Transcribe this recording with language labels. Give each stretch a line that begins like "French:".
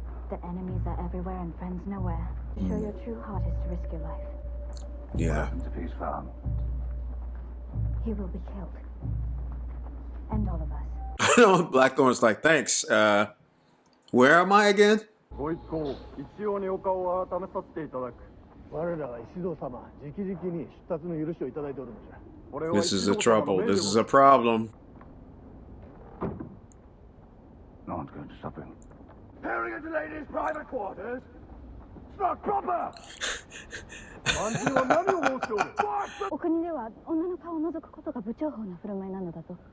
English: That enemies are everywhere and friends nowhere. To show your true heart is to risk your life. Yeah. If he's found, he will be killed. And all of us. I know Blackthorn's like, thanks. Where am I again?
Japanese: ご一行、一応にお顔を改めさせていただく。我らは石堂様、直々に出立の許しをいただいておるのじゃ。
English: This is a trouble. This is a problem. no one's going to stop him. Tearing into ladies' private quarters? It's not proper!
Japanese: 万人は何を申しておる？お国では女の顔を覗くことが不重宝な振る舞いなのだと。